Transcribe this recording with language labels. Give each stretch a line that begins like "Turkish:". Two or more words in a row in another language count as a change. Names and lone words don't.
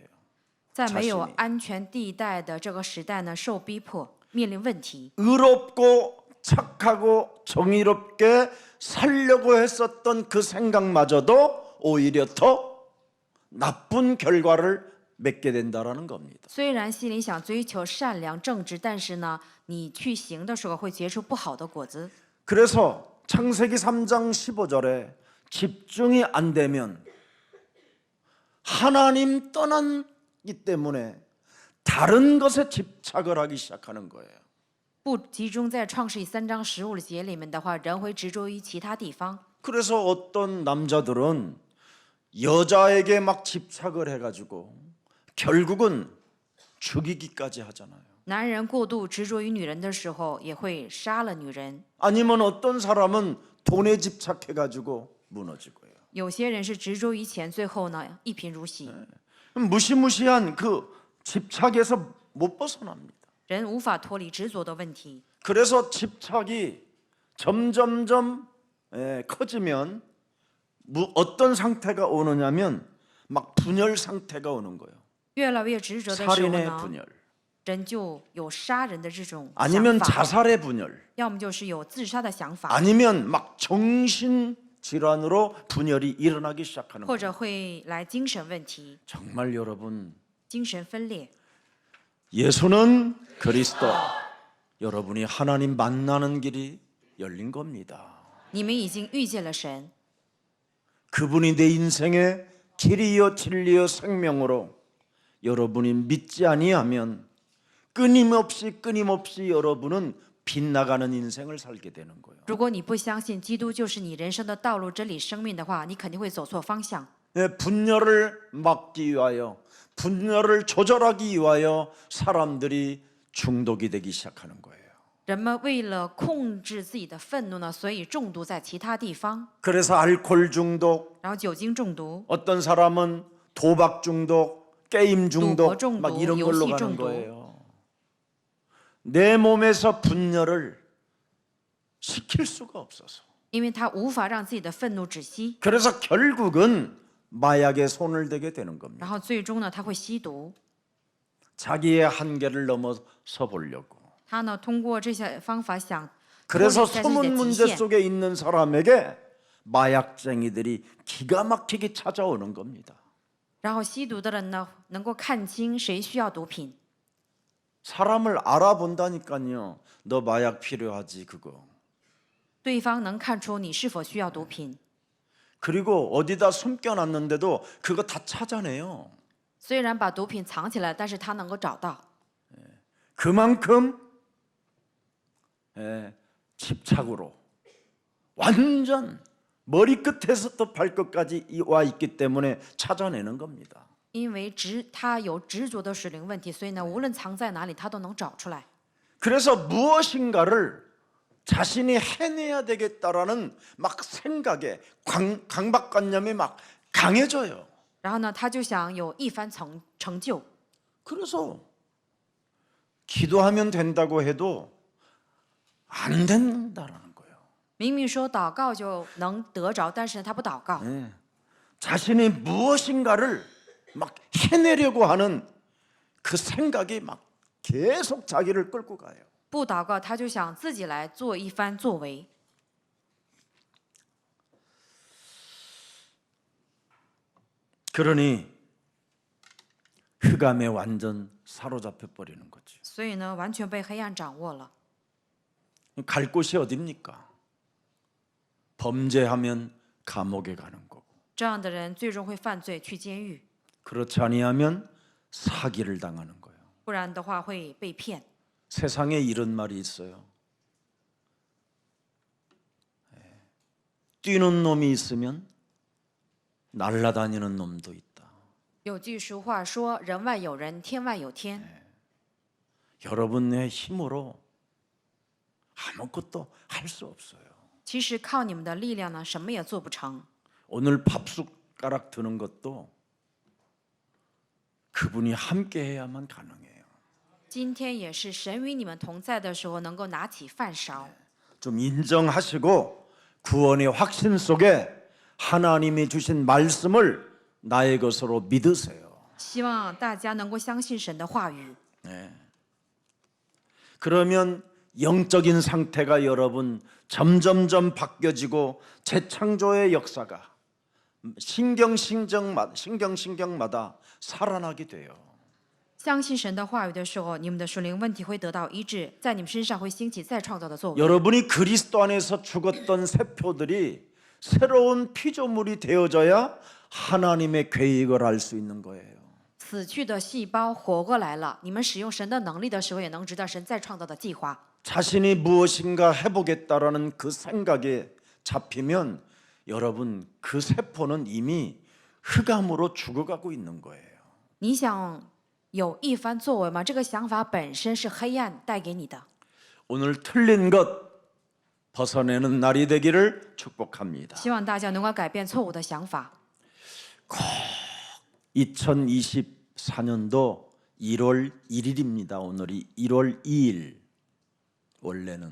Chinese: 在没有
Korean: 자신이
Chinese: 安全地带的这个时代呢，受逼迫，面临问题。
Korean: 의롭고 착하고 정의롭게 살려고 했었던 그 생각마저도 오히려 더 나쁜 결과를 맺게 된다라는 겁니다.
Chinese: 虽然心里想追求善良正直，但是呢，你去行的时候会结出不好的果子。
Korean: 그래서 창세기 3장 15절에 집중이 안 되면 하나님 떠났기 때문에 다른 것에 집착을 하기 시작하는 거예요.
Chinese: 不集中在创世记3章15节里面的话，人会执着于其他地方。
Korean: 그래서 어떤 남자들은 여자에게 막 집착을 해가지고 결국은 죽이기까지 하잖아요.
Chinese: 男人过度执着于女人的时候，也会杀了女人。
Korean: 아니면 어떤 사람은 돈에 집착해가지고 무너지고요.
Chinese: 有些人是执着于钱，最后呢一贫如洗。
Korean: 무시무시한 그 집착에서 못 벗어납니다.
Chinese: 人无法脱离执着的问题。
Korean: 그래서 집착이 점점점 커지면 어떤 상태가 오느냐면 막 분열 상태가 오는 거예요.
Chinese: 越来越执着的时候
Korean: 살인의
Chinese: 呢，
Korean: 분열,
Chinese: 人就有杀人的这种想
Korean: 아니면
Chinese: 法，
Korean: 자살의 분열,
Chinese: 要么就是有自杀的想法，
Korean: 아니면 막 정신 질환으로 분열이 일어나기 시작하는
Chinese: 或
Korean: 거예요.
Chinese: 者会来精神问题、
Korean: 정말 여러분,
Chinese: 精神分裂。
Korean: 예수는 그리스도. 여러분이 하나님 만나는 길이 열린 겁니다.
Chinese: 你们已经遇见了神，
Korean: 그분이 내 인생의 길이요 진리요 생명으로 여러분이 믿지 아니하면 끊임없이 여러분은 빗나가는 인생을 살게 되는 거예요.
Chinese: 如果你不相信基督就是你人生的道路、真理、生命的话，你肯定会走错方向。
Korean: 분열을 막기 위하여, 분열을 조절하기 위하여 사람들이 중독이 되기 시작하는 거예요.
Chinese: 人们为了控制自己的愤怒呢，所以中毒在其他地方，
Korean: 그래서 알코올 중독,
Chinese: 然后酒精中毒、
Korean: 어떤 사람은 도박 중독, 게임 중독,
Chinese: 赌博中毒,
Korean: 막 이런 걸로
Chinese: 游戏
Korean: 가는
Chinese: 中毒。
Korean: 거예요. 내 몸에서 분열을 시킬 수가 없어서.
Chinese: 因为他无法让自己的愤怒止息，
Korean: 그래서 결국은 마약에 손을 대게 되는 겁니다.
Chinese: 然后最终呢，他会吸毒。
Korean: 자기의 한계를 넘어서 보려고.
Chinese: 他呢，通过这些方法想脱
Korean: 그래서
Chinese: 离在自己
Korean: 숨은
Chinese: 的极
Korean: 문제
Chinese: 限，
Korean: 속에 있는 사람에게 마약쟁이들이 기가 막히게 찾아오는 겁니다.
Chinese: 然后吸毒的人呢，能够看清谁需要毒品，
Korean: 사람을 알아본다니까요. 너 마약 필요하지 그거.
Chinese: 对方能看出你是否需要毒品。
Korean: 그리고 어디다 숨겨놨는데도 그거 다 찾아내요.
Chinese: 虽然把毒品藏起来，但是他能够找到，
Korean: 그만큼 집착으로 완전 머리끝에서부터 발끝까지 와 있기 때문에 찾아내는 겁니다.
Chinese: 因为他有执着的属灵问题，所以呢，无论藏在哪里，他都能找出来。
Korean: 그래서 무엇인가를 자신이 해내야 되겠다라는 막 생각에 강박관념이 막 강해져요.
Chinese: 然后呢，他就想有一番成就，
Korean: 그래서 기도하면 된다고 해도 안 된다라는 거예요.
Chinese: 明明说祷告就能得着，但是他不祷告，
Korean: 자신이 무엇인가를 막 해내려고 하는 그 생각이 막 계속 자기를 끌고 가요.
Chinese: 不祷告他就想自己来做一番作为。
Korean: 그러니 흑암에 완전 사로잡혀 버리는 거죠.
Chinese: 所以呢，完全被黑暗掌握了。
Korean: 갈 곳이 어딥니까? 범죄하면 감옥에 가는 거고,
Chinese: 这样的人最终会犯罪，去监狱；
Korean: 그렇지 아니하면 사기를 당하는 거예요.
Chinese: 不然的话会被骗。
Korean: 세상에 이런 말이 있어요. 뛰는 놈이 있으면 날아다니는 놈도 있다.
Chinese: 有句俗话说：“人外有人，天外有天。”
Korean: 여러분의 힘으로 아무것도 할 수 없어요.
Chinese: 其实靠你们的力量呢，什么也做不成。
Korean: 오늘 밥숟가락 드는 것도 그분이 함께 해야만 가능해요.
Chinese: 今天也是神与你们同在的时候，能够拿起饭勺。
Korean: 좀 인정하시고 구원의 확신 속에 하나님이 주신 말씀을 나의 것으로 믿으세요.
Chinese: 希望大家能够相信神的话语，
Korean: 그러면 영적인 상태가 여러분 점점점 바뀌어지고 재창조의 역사가 신경마다 살아나게 돼요.
Chinese: 相信神的话语的时候，你们的属灵问题会得到医治，在你们身上会兴起再创造的作为。
Korean: 여러분이 그리스도 안에서 죽었던 세포들이 새로운 피조물이 되어져야 하나님의 계획을 알 수 있는 거예요.
Chinese: 死去的细胞活过来了，你们使用神的能力的时候，也能知道神再创造的计划。
Korean: 자신이 무엇인가 해보겠다라는 그 생각에 잡히면 여러분 그 세포는 이미 흑암으로 죽어가고 있는 거예요.
Chinese: 你想有一番作为吗？这个想法本身是黑暗带给你的。
Korean: 오늘 틀린 것 벗어내는 날이 되기를 축복합니다.
Chinese: 希望大家能够改变错误的想法。
Korean: 2024년도 1월 1일입니다. 오늘이 1월 2일. 원래는